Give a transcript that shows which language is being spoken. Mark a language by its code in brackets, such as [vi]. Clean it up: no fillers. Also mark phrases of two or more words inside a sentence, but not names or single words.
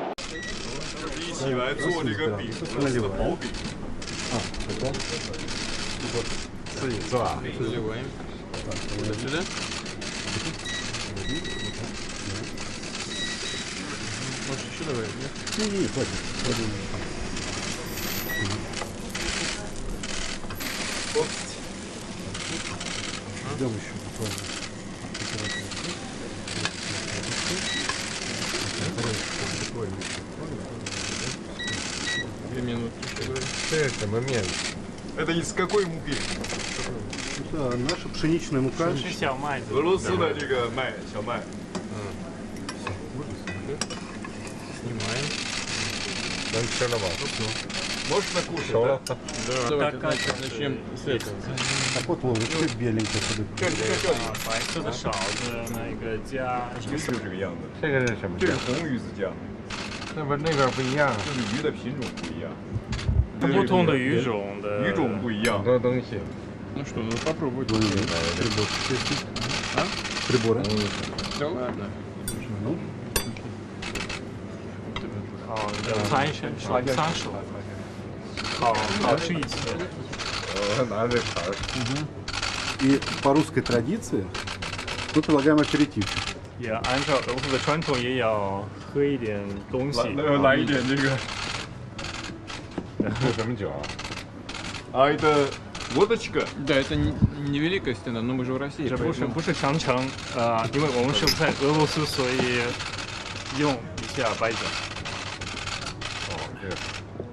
[zh] 一起来做这个饼，我们是薄饼。啊，好的。自己做啊？自己做。 [ru] Сюда? Может, еще давай? Не, хватит. Ждем еще буквально. 2 минутки. Это момент. Это из какой муки? Это наша пшеничная мука. [zh] 是小麦子。俄罗斯的这个麦，小麦。 [ru] Снимаем. Нам все равно. Можно кушать, да? Давайте начнем с этого. Так вот, вон, еще беленькая подойдет. [zh] 白色的勺子，那个加就是这个样子。这个是什么酱？这是红鱼子酱，那边不一样，就是鱼的品种不一样，不同的鱼种的鱼种不一样很。多东西。 [ru] Ну что, ну попробуй. А? Приборы. Да ладно. [zh] 好，擦一身，刷手，好吃一次。拿着勺。 [ru] И по русской традиции мы предлагаем аперитивчик. [zh] 也按照俄罗斯的传统，也要喝一点东西。来一点这个。这什么酒啊？ [ru] А это водочка. Да, это не Великая Стена, но мы же в России. [zh] 这 [ru] поэтому- [zh] 不是长城，因为我们是在俄罗斯，所以用一下白酒。哦，这个。